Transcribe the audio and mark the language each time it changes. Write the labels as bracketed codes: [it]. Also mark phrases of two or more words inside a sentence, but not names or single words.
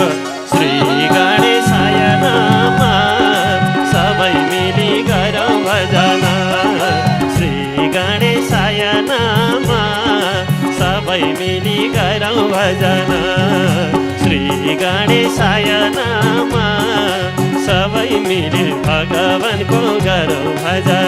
[sa] श्री गणेशाय नमः [ne] सबै मिली गरौँ भजन। [sa] श्री गणेशाय नमः [ne] सबै मिली गरौँ भजन। [sa] श्री गणेशाय नमः [ne] सबै मिली भगवानको गरौँ भजन।